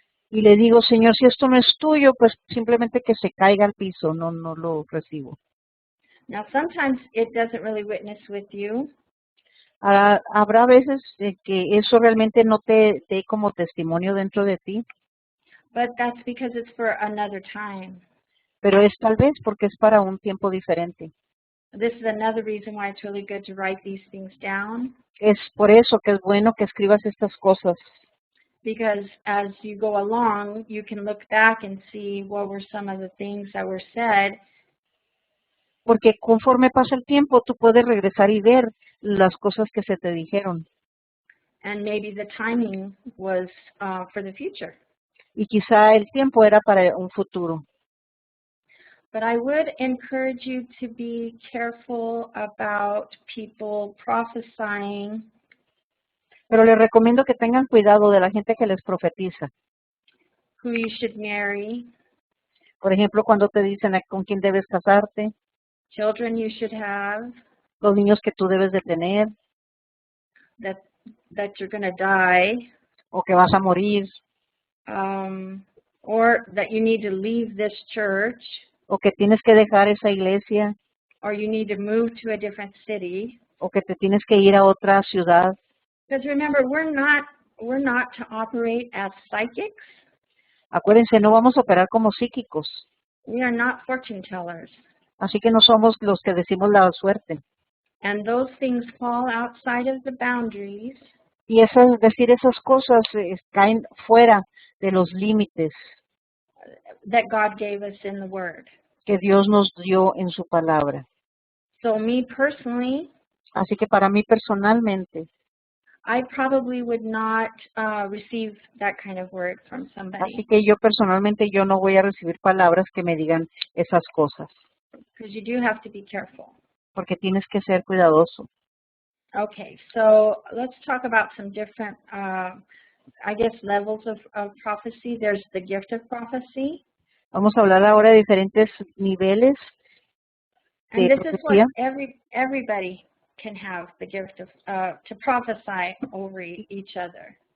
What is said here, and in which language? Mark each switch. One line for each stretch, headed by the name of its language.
Spanish: Y le digo, Señor, si esto no es tuyo, pues simplemente que se caiga al piso, no lo recibo.
English: Now, sometimes it doesn't really witness with you.
Spanish: Habrá veces que eso realmente no te dé como testimonio dentro de ti,
English: But that's because it's for another time.
Spanish: pero es tal vez porque es para un tiempo diferente.
English: This is another reason why it's really good to write these things down.
Spanish: Es por eso que es bueno que escribas estas cosas,
English: Because as you go along, you can look back and see what were some of the things that were said.
Spanish: porque conforme pasa el tiempo tú puedes regresar y ver las cosas que se te dijeron.
English: And maybe the timing was for the future.
Spanish: Y quizá el tiempo era para un futuro.
English: But I would encourage you to be careful about people prophesying
Spanish: Pero les recomiendo que tengan cuidado de la gente que les profetiza.
English: who you should marry,
Spanish: Por ejemplo, cuando te dicen con quién debes casarte,
English: children you should have,
Spanish: los niños que tú debes de tener,
English: that you're going to die,
Spanish: o que vas a morir,
English: or that you need to leave this church,
Spanish: o que tienes que dejar esa iglesia,
English: or you need to move to a different city.
Spanish: o que te tienes que ir a otra ciudad.
English: Because remember, we're not to operate as psychics.
Spanish: Acuérdense, no vamos a operar como psíquicos,
English: We are not fortune tellers.
Spanish: así que no somos los que decimos la suerte.
English: And those things fall outside of the boundaries
Spanish: Y decir esas cosas caen fuera de los límites
English: that God gave us in the Word.
Spanish: que Dios nos dio en su palabra.
English: So me personally,
Spanish: Así que para mí personalmente,
English: I probably would not receive that kind of word from
Spanish: así
English: somebody,
Spanish: que yo personalmente yo no voy a recibir palabras que me digan esas cosas,
English: because you do have to be careful.
Spanish: porque tienes que ser cuidadoso.
English: Okay, so let's talk about some different, I guess, levels of prophecy. There's the gift of prophecy.
Spanish: Vamos a hablar ahora de diferentes niveles
English: And
Spanish: de
English: this is what
Spanish: profecía.
English: everybody can have the gift of to prophesy over each other.